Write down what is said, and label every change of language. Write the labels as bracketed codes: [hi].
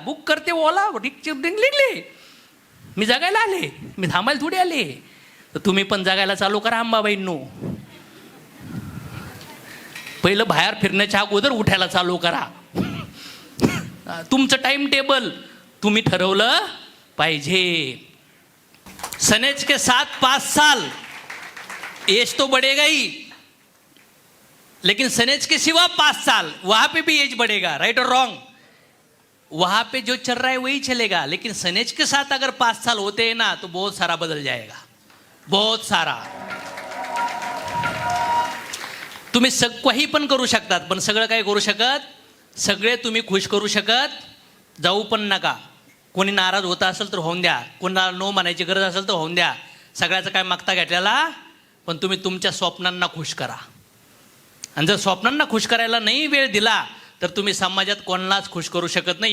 [mr] Book करते ओला लिंगले, मी जगायला आले, मी थांबायला थोडी आले. तर तुम्ही पण जगायला चालू करा अंबाबाईंनो. पहिलं बाहेर फिरण्याच्या अगोदर उठायला चालू करा. तुमचं टाइम टेबल तुम्ही ठरवलं पाहिजे. [hi] सनेज के साथ 5 साल एज तो बढ़ेगा ही, लेकिन सनेज के सिवा 5 साल वहां पे भी एज बढ़ेगा. [en] Right और wrong? [hi] वहां पे जो चल रहा है वही चलेगा, लेकिन सनेज के साथ अगर 5 साल होते हैं ना तो बहुत सारा बदल जाएगा, बहुत सारा. [mr] तुम्ही काही पण करू शकतात, पण सगळं काय करू शकत? सगळे तुम्ही खुश करू शकत जाऊ पण नका. कोणी नाराज होत असेल तर होऊन द्या, कोणाला नो म्हणायची गरज असेल तर होऊन द्या, सगळ्याचं काय मागता घेतलेला. पण तुम्ही तुमच्या स्वप्नांना खुश करा. आणि जर स्वप्नांना खुश करायला नाही वेळ दिला तर तुम्ही समाजात कोणालाच खुश करू शकत नाही.